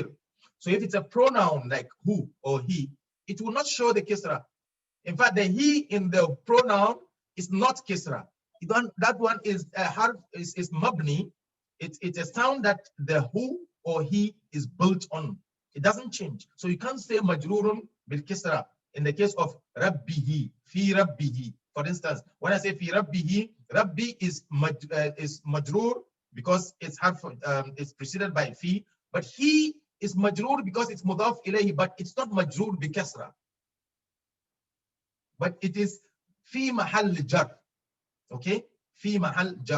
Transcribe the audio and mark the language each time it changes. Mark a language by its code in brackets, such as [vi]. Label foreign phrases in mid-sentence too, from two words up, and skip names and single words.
[en] So if it's a pronoun like who or he, it will not show the kisra. In fact, the he in the pronoun is not kisra. That one is a harf, is mabni. It's a sound that the who or he is built on. It doesn't change. So you can't say [ar] majrurun bil kisra [en] in the case of rabbihi, [ar] fi rabbihi. [en] For instance, when I say [ar] fi rabbihi, [en] rabbi is majrur because it's harf, it's preceded by fi, but he is majrur because it's [ar] mudaf ilayhi, [en] but it's not [ar] majrur bi kasra. [en] But it is [ar] fi mahal jar. Okay, fi mahal jar.